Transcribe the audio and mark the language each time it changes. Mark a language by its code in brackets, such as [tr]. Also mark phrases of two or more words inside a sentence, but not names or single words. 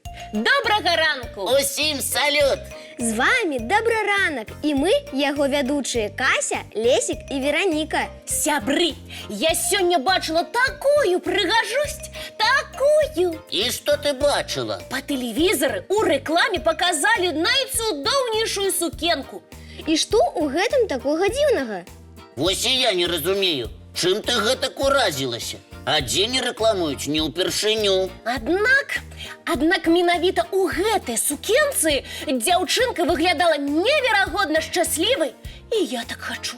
[uk] Доброго ранку! Усім салют! З вами добрий ранок, і ми, його ведучі Кася, Лесик і Вероніка. [be] Сябры, я сёння бачила такую прыгажосць, такую! [uk] І що ти бачила? [be] По тэлевізоры у рэкламе показалі найцудоўнейшую сукенку. І што ў гэтым такога дзіўнага? Вось і я не разумею, чым ты гэтак уразілася? Адзін рэкламуюць не ўпершыню. Аднак менавіта ў гэтай сукенцы дзяўчынка выглядала неверагодна шчаслівай, і я так хачу.